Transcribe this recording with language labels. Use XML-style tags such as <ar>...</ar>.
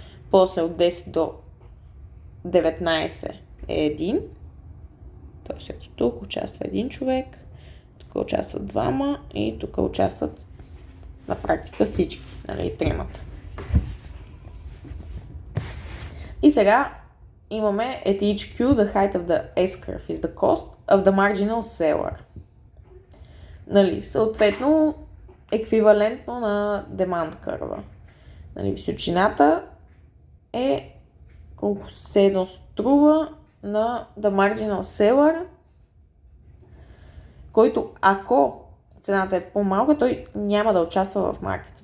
<bg>После от 10 до 19 е 1. Тоест ето тук участва един човек, тук участват двама и тук участват на практика всички, нали, тримата.</bg> <en>И сега имаме at each Q, the height of the S-curve is the cost of the marginal seller.</en> <bg>Нали, съответно, еквивалентно на demand curve. Нали, височината е колко се едно струва на the marginal seller, който ако цената е по-малка, той няма да участва в маркета.</bg>